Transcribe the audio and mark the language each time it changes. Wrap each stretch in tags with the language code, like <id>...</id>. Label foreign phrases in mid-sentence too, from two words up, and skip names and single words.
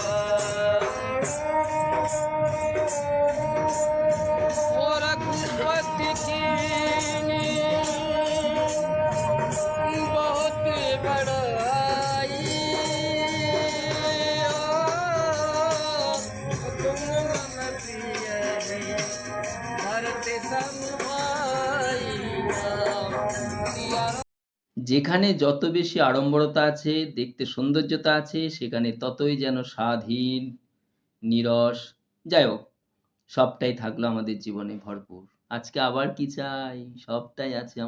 <awa>राम ओ रघुपति की बहुत बड़ाई तुम मम प्रिय भरत सम भाई राम सिया</awa> <bn>যেখানে যত বেশি আড়ম্বরতা আছে, দেখতে সৌন্দর্যতা আছে, সেখানে ততই যেন স্বাদহীন, নীরস, যাই হোক, সবটাই থাকলো আমাদের জীবনে ভরপুর। আজকে আবার কি চাই? সবটাই আছে</bn>